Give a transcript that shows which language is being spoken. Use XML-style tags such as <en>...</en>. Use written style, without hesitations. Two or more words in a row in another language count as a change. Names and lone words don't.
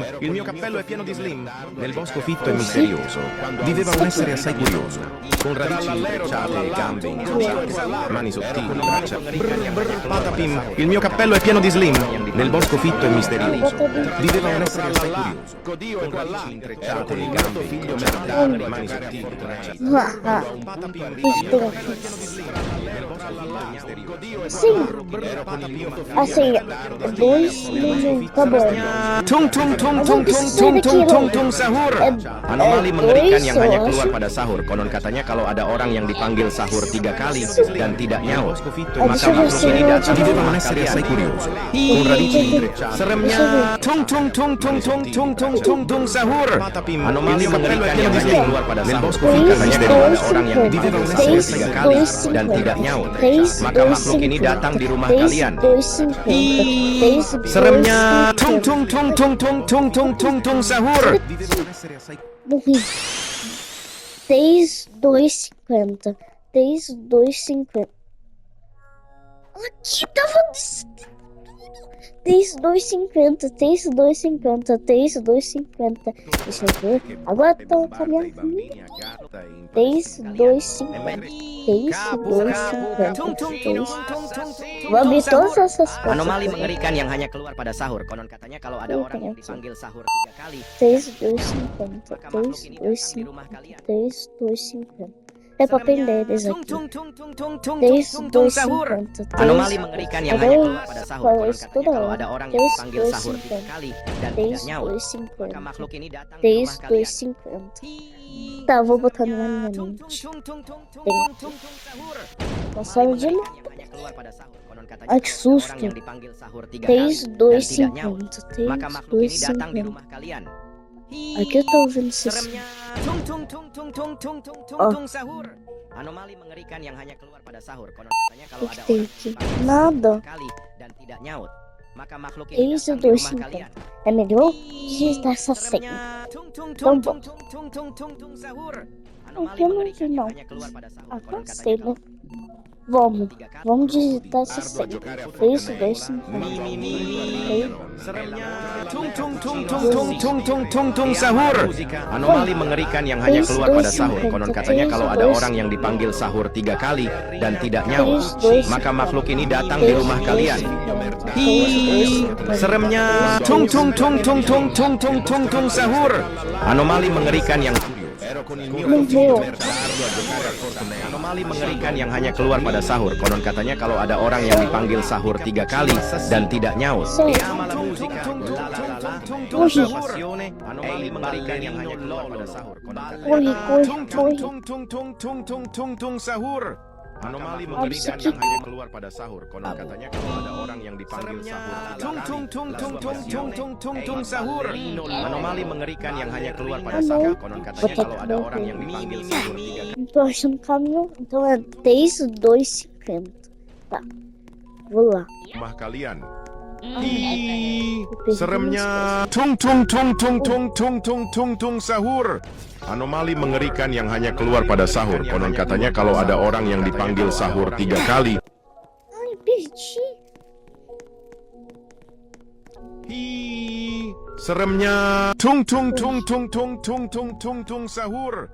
<it>Il mio cappello è pieno di slim. Nel bosco fitto e misterioso viveva un essere assai curioso, con radici intrecciate e gambe incrociate. Mani sottili, braccia. Brr brr patapim. Il mio cappello è pieno di slim. Nel bosco fitto e misterioso viveva un essere assai curioso, con radici intrecciate e gambe incrociate. Mani sottili, braccia. ah, Patapim.</it> <pt>sim. Assim, dois no tá bom.</pt> <id>Tung tung tung tung tung tung tung tung tung sahur. Anomali mengerikan yang hanya keluar pada sahur. Konon katanya kalau ada orang yang dipanggil sahur 3 kali dan tidak nyaut, maka makhluk ini datang di rumah kalian.</id> <it>Con radici intrecciate.</it> <id>Seremnya tung tung tung tung tung tung tung tung tung sahur. Anomali mengerikan yang hanya keluar pada sahur. Katanya dari ada orang yang dipanggil sahur 3 kali dan tidak nyaut, maka makhluk ini datang di rumah kalian. Seremnya tung tung tung tung tung tung tung tung tung sahur.</id> <pt>Morri. 10,250. 10,250. Aqui tava 10,250. 10,250. 10,250. Deixa eu ver. Agora tô com a minha vida. 10,250. 10,250. Vou abrir todas essas coisas.</pt> <id>Anomali mengerikan yang hanya keluar pada sahur. Konon katanya kalau ada orang yang dipanggil sahur 3 kali,</id> <pt>10,250.</pt> <id>maka makhluk ini datang di rumah kalian.</id> <pt>10,250. É pra aprender eles aqui.</pt> <id>Tung tung tung tung tung tung tung sahur.</id> <pt>10,250.</pt> <id>Anomali mengerikan yang hanya keluar pada sahur. Konon katanya</id> <pt>Tudo.</pt> <id>kalau ada orang yang dipanggil sahur 3 kali dan tidak nyaut, maka</id> <pt>10,250.</pt> <id>makhluk ini datang di rumah kalian.</id> <pt>10,250. Tá, vou botar na minha mente. Passaram de lá. Ai, que susto. 10,250.</pt> <id>Maka makhluk ini datang di</id> <pt>10,250.</pt> <id>rumah kalian.</id> <pt>Aqui eu tô ouvindo esses.</pt> <id>Seremnya tung tung tung tung tung tung tung tung Oh. tung sahur. Anomali mengerikan yang hanya keluar pada sahur. Konon katanya kalau</id> <pt>O que</pt> <id>ada</id> <pt>tem</pt> <id>orang</id> <pt>aqui?</pt> <id>dipanggil</id> <pt>Nada.</pt> <id>kali dan tidak nyaut, maka makhluk</id> <pt>É</pt> <id>ini</id> <pt>isso,</pt> <id>datang di rumah</id> <pt>2,50.</pt> <id>kalian.</id> <pt>É melhor digitar essa senha.</pt> <id>Seremnya tung tung</id> <pt>Então</pt> <id>tung</id> <pt>bom.</pt> <id>tung tung tung tung tung sahur.</id> <pt>Eu</pt> <id>Anomali</id> <pt>não</pt> <id>mengerikan</id> <pt>vi,</pt> <id>yang</id> <pt>não.</pt> <id>hanya keluar pada sahur. Ah, Konon</id> <pt>cansei,</pt> <id>katanya</id> <pt>né? Vamos.</pt> <id>kalau 3 kali</id> <pt>Vamos digitar essa senha. 10,250.</pt> <id>Seremnya tung tung tung tung tung tung tung tung tung sahur. Anomali mengerikan yang hanya keluar pada sahur. Konon katanya kalau ada orang yang dipanggil sahur 3 kali dan tidak nyaut, maka makhluk ini datang di rumah kalian. Hi, seremnya tung tung tung tung tung tung tung tung tung sahur. Anomali mengerikan yang</id> <pt>Morreu.</pt> <id>Anomali mengerikan yang hanya keluar pada sahur. Konon katanya kalau ada orang yang dipanggil sahur 3 kali dan tidak nyaut,</id> <pt>Sei.</pt> <it>musica, Ui. la passione,</it> <id>anomali mengerikan yang hanya keluar pada sahur. Ui. Sahur. Anomali mengerikan yang hanya keluar pada sahur. Konon katanya kalau ada orang yang dipanggil sahur sahur. Anomali mengerikan yang hanya keluar pada sahur. Konon katanya kalau ada orang yang dipanggil sahur 3 kali.</id> <pt>Não tô achando caminhão, então é 10, 2,50. Tá, vou lá.</pt> <id>Rumah kalian. Seremnya sahur. Anomali mengerikan yang hanya keluar pada sahur. Konon katanya kalau ada orang yang dipanggil sahur 3 kali.</id> <pt>Ai, perdi.</pt> <id>Seremnya sahur.</id>